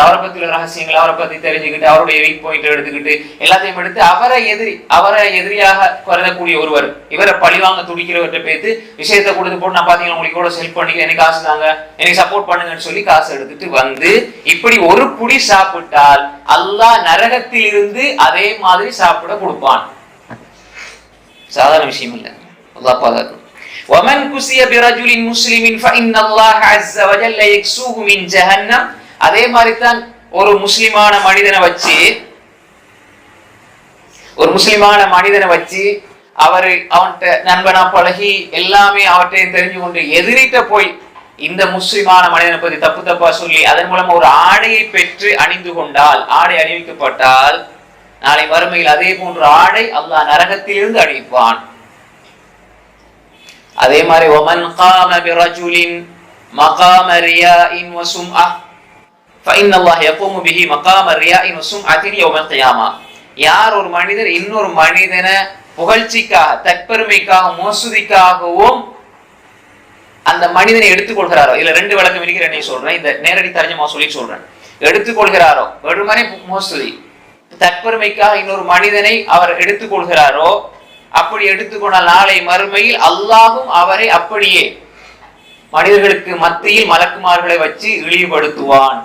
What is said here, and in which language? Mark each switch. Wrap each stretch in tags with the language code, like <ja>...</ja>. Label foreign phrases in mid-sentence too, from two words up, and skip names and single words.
<ta>அவரை பத்தி உள்ள ரகசியங்கள் அவரை பத்தி தெரிஞ்சுக்கிட்டு, அவருடைய</ta> <en>weak point</en> <ta>எடுத்துக்கிட்டு எல்லாத்தையும் எடுத்து அவரை எதிரியாக கருதக்கூடிய ஒருவர், இவரை பழிவாங்க துடிக்கிறவர்கிட்ட பேத்து விஷயத்தை கொடுத்து போட்டு, நான் பாத்தீங்கன்னா உங்களுக்கு கூட ஹெல்ப் பண்ணிக்கிறேன், எனக்கு காசு தாங்க, எனக்கு சப்போர்ட் பண்ணுங்கன்னு சொல்லி காசு எடுத்துட்டு வந்து இப்படி ஒரு புடி சாப்பிட்டால் அல்லாஹ் நரகத்தில் இருந்து அதே மாதிரி சாப்பிட கொடுப்பான். சாதாரண விஷயம் இல்லை. அல்லாஹ் பாதுகாக்கணும்.</ta> <ar>ومن كسي برجل مسلم فإن الله عز وجل يكسوه من جهنم.</ar> <ta>அதே மாதிரி தான் ஒரு முஸ்லிமான மனிதனை வச்சு அவன்கிட்ட நண்பனா பழகி எல்லாமே அவற்றையும் தெரிஞ்சு கொண்டு எதிரிட்ட போய் இந்த முஸ்லிமான மனிதனை பத்தி தப்பா சொல்லி அதன் மூலம் ஒரு ஆடையை பெற்று அணிந்து கொண்டால், ஆடை அணிவிக்கப்பட்டால், நாளை மறுமையில் அதே போன்ற ஆடை அல்லாஹ் நரகத்திலிருந்து அணிவிப்பான். அதே மாதிரி</ta> <ar>ومن قام برجل مقام رياء وسمعة فإن الله يقوم به مقام رياء وسمعة يوم القيامة.</ar> <ta>யார் ஒரு மனிதர் இன்னொரு மனிதனை புகழ்ச்சிக்காக, தற்பெருமைக்காக, மோசடிக்காகவும் அந்த மனிதனை எடுத்துக்கொள்கிறாரோ, இல்ல ரெண்டு விளக்கம் இருக்கிறேன் சொல்றேன், இந்த நேரடி தர்ஜமா சொல்லி சொல்றேன். எடுத்துக்கொள்கிறாரோ வெறுமனே மோசடி, தற்பெருமைக்காக இன்னொரு மனிதனை அவர் எடுத்துக்கொள்கிறாரோ, அப்படி எடுத்துக்கொண்டால் நாளை மறுமையில் அல்லாஹும் அவரை அப்படியே மனிதர்களுக்கு மத்தியில் மலக்குமார்களை வச்சு இழிவுபடுத்துவான்.</ta>